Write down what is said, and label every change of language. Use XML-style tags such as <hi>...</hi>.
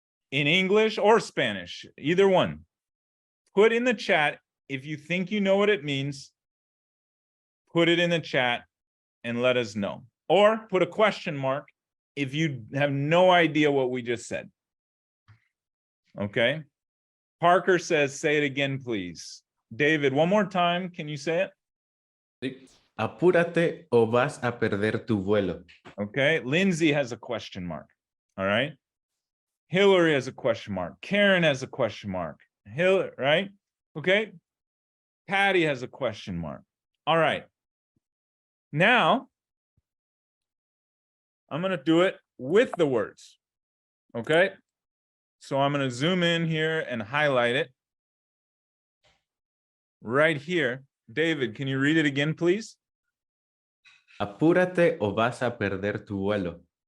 <en>in English or Spanish, either one. Put in the chat if you think you know what it means. Put it in the chat and let us know. Or put a question mark if you have no idea what we just said. Okay. Parker says, say it again, please. David, one more time. Can you say it?</en> <es>Sí. Apúrate o vas a perder tu vuelo.</es> <en>Okay. Lindsay has a question mark. All right. Hillary has a question mark. Karen has a question mark. Right? Okay. Patty has a question mark. All right. Now, I'm going to do it with the words. Okay. So I'm going to zoom in here and highlight it. Right here. David, can you read it again, please?</en> <es>Apúrate o vas a perder tu vuelo.</es>